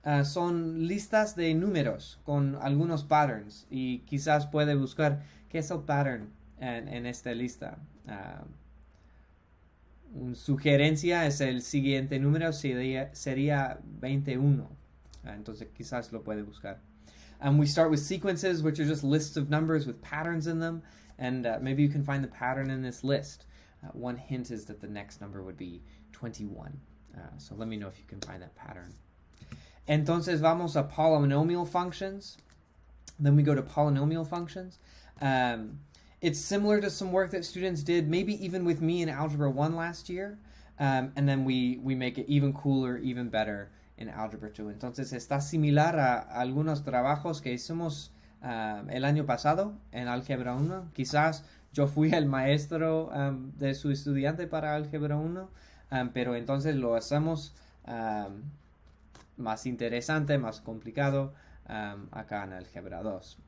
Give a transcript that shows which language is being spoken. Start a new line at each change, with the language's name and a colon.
Spanish: Son listas de números con algunos patterns, y quizás puede buscar qué es el pattern en esta lista. Una sugerencia es el siguiente número, sería 21. Entonces quizás lo puede buscar.
English: We start with sequences, which are just lists of numbers with patterns in them, and maybe you can find the pattern in this list. One hint is that the next number would be 21. So let me know if you can find that pattern.
Spanish: Entonces vamos a
English: polynomial functions. Then we go to polynomial functions. It's similar to some work that students did, maybe even with me in Algebra 1 last year, and then we make it even cooler, even better en Algebra 2.
Spanish: Entonces está similar a algunos trabajos que hicimos el año pasado en Álgebra 1. Quizás yo fui el maestro de su estudiante para Álgebra 1, pero entonces lo hacemos más interesante, más complicado acá en Álgebra 2.